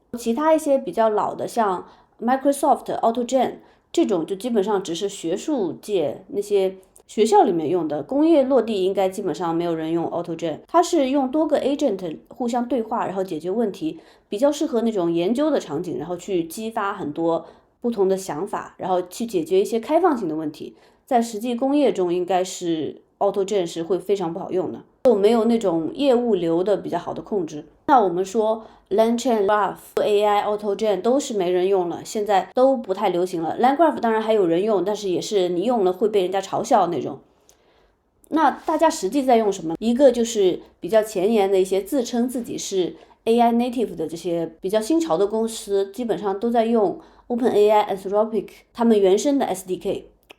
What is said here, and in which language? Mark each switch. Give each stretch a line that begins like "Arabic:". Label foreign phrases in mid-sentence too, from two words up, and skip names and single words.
Chinese: 其他一些比較老的，像 Microsoft AutoGen 這種，就基本上只是學術界那些學校裡面用的，工業落地應該基本上沒有人用 AutoGen。它是用多個 agent 互相對話，然後解決問題，比較適合那種研究的場景，然後去激發很多不同的想法，然後去解決一些開放性的問題。在實際工業中，應該是 AutoGen 是會非常不好用的，就沒有那種業務流的比較好的控制。那我們說 LangChain、Graph、AI、AutoGen 都是沒人用了，現在都不太流行了。LangGraph 當然還有人用，但是也是你用了會被人家嘲笑那種。那大家實際在用什麼？一個就是比較前沿的一些自稱自己是
English: AI native
Chinese: 的這些比較新潮的公司，基本上都在用 OpenAI、Anthropic 他們原生的 SDK。